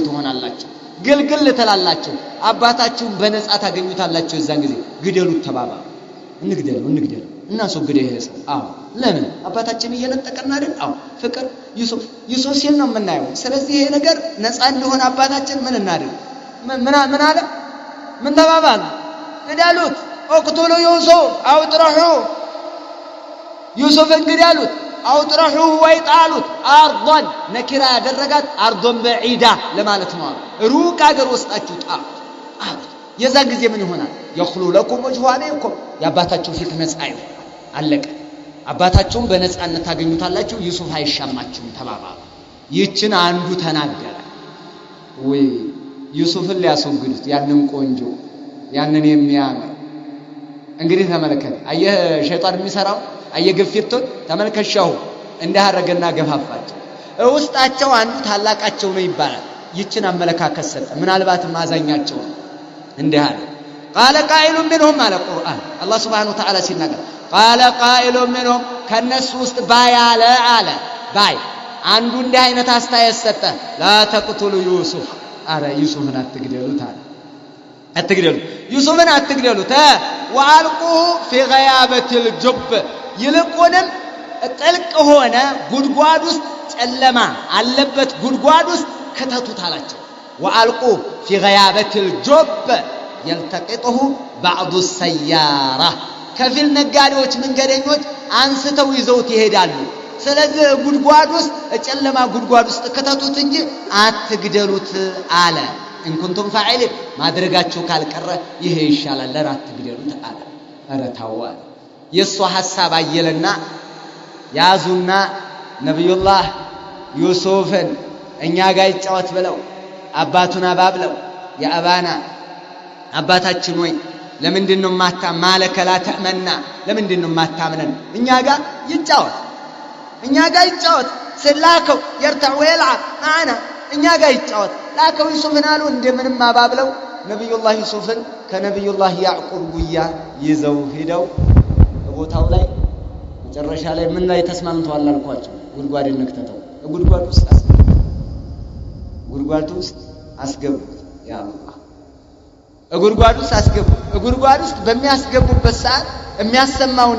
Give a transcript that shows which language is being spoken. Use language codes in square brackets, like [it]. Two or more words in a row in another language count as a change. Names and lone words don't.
[am] ትሆናላችሁ ግልግል ትላላችሁ አባታችሁን በነፃ ታገኙታላችሁ የዛን ጊዜ ግደሉት ተባባሉ እንግደሉ እናስወግደው ይሄ ሰው አዎ ለምን አባታችን እየነጠቀና አይደል አዎ ፍቅር ዩሱፍ ሲል ነው የምናየው ስለዚህ ይሄ ነገር ነፃ እንደሆነ አባታችን ምን እናድርግ ምን አለ ምን ተባባሉ ግደሉት [ar] اقتلوا يوسف اطرحوه [am] ዩሱፍን ግደሉት አውጥረሑ ወይጣሉት [ar] أرضا نكرة [am] ያደረጋት [ar] أرضا بعيدة [am] ለማለት ነው ሩቅ አገር ወስጣችሁ ጣሉት የዛን ጊዜ ምን ይሆናል [ar] يخلو لكم وجه أبيكم [am] የአባታችሁ ፊት ነፃ ይሆናል አለቀ አባታችሁን በነፃነት ታገኙታላችሁ ዩሱፍ አይሻማችሁም ተባባሉ ይችን አንዱ ተናገረ ወይ ዩሱፍን ሊያስወግዱት ያንን ቆንጆ ያንን የሚያምር እንግዲህ ተመልከት አየህ ሸይጣን የሚሰራው አየህ ግፊቱን ተመልከሻው እንዳደረገና ገፋፋቸው ውስጣቸው አንዱ ታላቃቸው ነው ይባላል ይችን አመለካከት ሰጠ ምናልባት ማዛኛቸው እንዲህ አለ [ar] قال قائل منهم على القرآن الله سبحانه وتعالى [am] ሲናገር [ar] قال قائل منهم [am] ከነሱ ውስጥ ባይ አለ ባይ አንዱ እንዲህ አይነት አስተያየት ሰጠ [ar] لا تقتلوا يوسف [am] አረ ዩሱፍን አትግደሉት ዩሱፍን አትግደሉት [ar] وألقوه في غيابة الجب [am] ይልቁንም ጥልቅ ሆነ ጉድጓድ ውስጥ ጨለማ አለበት ጉድጓድ ውስጥ ከተቱት አላቸው [ar] وألقوه في غيابة الجب يلتقطه بعض السيارة [am] ከፊል ነጋዴዎች መንገደኞች አንስተው ይዘውት ይሄዳሉ ስለዚህ ጉድጓድ ውስጥ ጨለማ ጉድጓድ ውስጥ ከተቱት እንጂ አትግደሉት አለ [ar] ان كنتم فاعلين [am] ማድረጋችሁ ካልቀረ ይሄ ይሻላል ለራት አትግደሉት አለ አረ ታዋ የሱ ሐሳብ አየለና ያዙና ነብዩላህ ዩሱፍን እኛ ጋር ይጫወት ብለው አባቱን አባብለው የአባና አባታችን ወይ ለምንድነው [ar] ما لك لا تأمنا [am] ለምንድነው ማታምነን እኛ ጋር ይጫወት ስላከው [ar] يرتع ويلعب معنا [am] እኛ ጋር ይጫወት ላከው ዩሱፍን አሉ እንደምንም አባብለው ነብዩላህ ዩሱፍን ከነብዩላህ ያዕቁብ ጉያ ይዘው ሄደው ቦታው ላይ መጨረሻ ላይ ምን ላይ ተስማምተዋል አልኳቸው ጉድጓድ እንክተተው ጉድጓድ ውስጥ አስገቡት [ar] يا الله [am] ጉድጓድ ውስጥ በሚያስገቡበት ሰዓት የሚያሰማውን